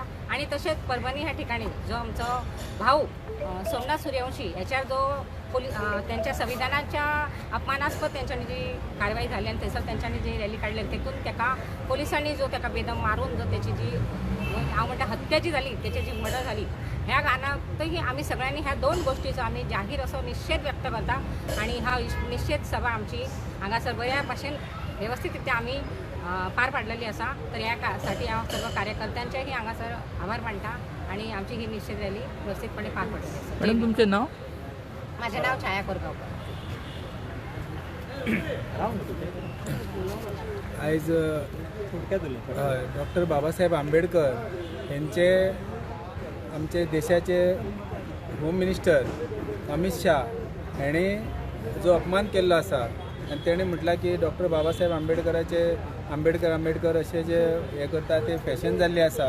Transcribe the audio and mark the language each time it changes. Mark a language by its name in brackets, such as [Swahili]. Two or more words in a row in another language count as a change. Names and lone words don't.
[Marathi] आणि तसेच परभणी ह्या ठिकाणी जो आमचा भाऊ सोमनाथ सूर्यवंशी याच्यावर जो त्यांच्या संविधानाच्या अपमानास्पद त्यांच्यानी जी कारवाई झाली आणि त्याचं त्यांच्यानी जी रॅली काढली तेतून त्याका पोलिसांनी जो त्याका बेदम मारून जो त्याची जी [Konkani] हांव म्हणटा [Marathi] हत्या जी झाली त्याची जी मर्डर झाली ह्या कारणातही आम्ही सगळ्यांनी ह्या 2 गोष्टीचो आम्ही जाहीर असो निषेध व्यक्त करता। [Konkani] आणि हा निषेध सभा आमची हांगासर बऱ्या भाशेन व्यवस्थितरित्या आम्ही पार पाडलेली असा। तर यासाठी हांव सर्व कार्यकर्त्यांचेही हांगासर आभार मानता आणि आमची ही निषेध रॅली व्यवस्थितपणे पार पडलेली आसा। मॅडम तुमचें नाव? [Marathi] माझे नाव छाया कोरगांवकर। [Konkani] आयज डॉक्टर बाबासाहेब आंबेडकर यांचे आमचे देशाचे होम मिनिस्टर अमित शाह यांनी जो अपमान केल्लो आसा आणि तेणें म्हटलां की डॉक्टर बाबासाहेब आंबेडकर असे जे हे करता ते फॅशन जाल्ली आसा।